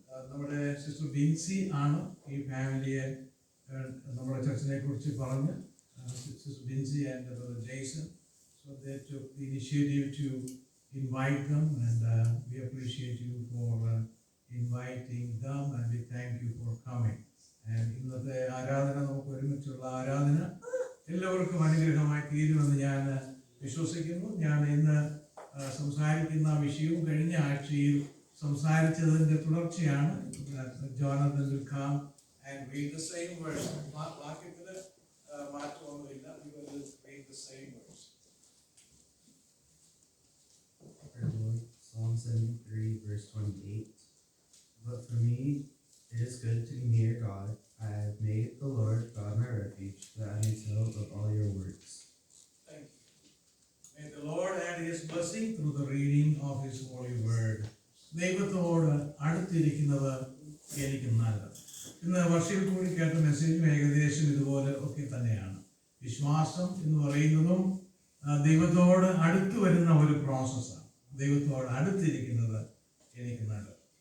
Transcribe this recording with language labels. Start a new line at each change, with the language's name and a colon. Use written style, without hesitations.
Malayalam: നമ്മുടെ സിസ്റ്റർ ബിൻസി ആണ് ഈ ഫാമിലിയെ നമ്മുടെ ചർച്ചിനെ കുറിച്ച് പറഞ്ഞ്. Sister Binsi and brother Jason.
English: So they took the initiative to invite them, and we appreciate you for inviting them, and we thank you for coming.
Malayalam: And ഇന്നത്തെ ആരാധന, നമുക്ക് ഒരുമിച്ചുള്ള ആരാധന എല്ലാവർക്കും അനുഗ്രഹമായി തീരുമെന്ന് ഞാൻ വിശ്വസിക്കുന്നു. ഞാൻ ഇന്ന് സംസാരിക്കുന്ന വിഷയവും കഴിഞ്ഞ ആഴ്ചയിൽ സംസാരിച്ചതിന്റെ തുടർച്ചയാണ്.
English: Jonathan will come and read the same verse.
Malayalam: വാക്യത്തിന് മാറ്റമൊന്നുമില്ല.
English: We will read the same verse. Psalm 73, verse 28. But for me, it is good to be near God. I have made the Lord God my refuge, that I may tell of all your works. Thank you. May the Lord add his blessing through the reading of his holy word.
Malayalam: ദൈവത്തോട് അടുത്തിരിക്കുന്നത് എനിക്ക് നല്ലത്. ഇന്ന് വർഷയിൽ കൂടി കേട്ട മെസ്സേജും ഏകദേശം ഇതുപോലെ ഒക്കെ തന്നെയാണ്. വിശ്വാസം എന്ന് പറയുന്നതും ദൈവത്തോട് അടുത്ത് വരുന്ന ഒരു പ്രോസസ്സാണ്. ദൈവത്തോട് അടുത്തിരിക്കുന്നത് എനിക്ക് നല്ലത്.